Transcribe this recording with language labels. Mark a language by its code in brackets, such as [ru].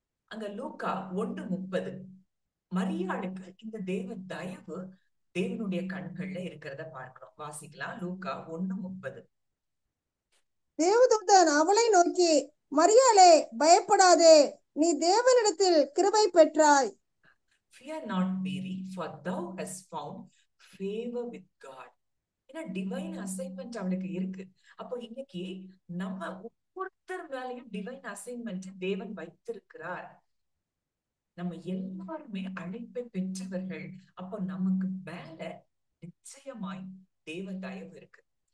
[ta] அங்க லூக்கா 1:30 மரியாளுக்கு இந்த தேவ தயவு தேவனுடைய கண்கள்ல இருக்கிறத பார்க்கிறோம். வாசிக்கலாம். லூக்கா 1:30. தேவதூதன் அவளை நோக்கி, மரியாளே, பயப்படாதே, நீ தேவனிடத்தில் கிருபை பெற்றாய். [en] Fear not, Mary, for thou hast found favor with God. [ta] ஏன்னா டிவைன் அசைன்மெண்ட் அவளுக்கு இருக்கு. அப்போ இன்னைக்கு நம்ம ஒவ்வொருத்தர் மேலையும் டிவைன் அசைன்மெண்ட் தேவன் வைத்திருக்கிறார். நம்ம எல்லாருமே அழைப்பை பெற்றவர்கள். அப்போ நமக்கு மேல நிச்சயமாய் தேவ தயவு இருக்கு.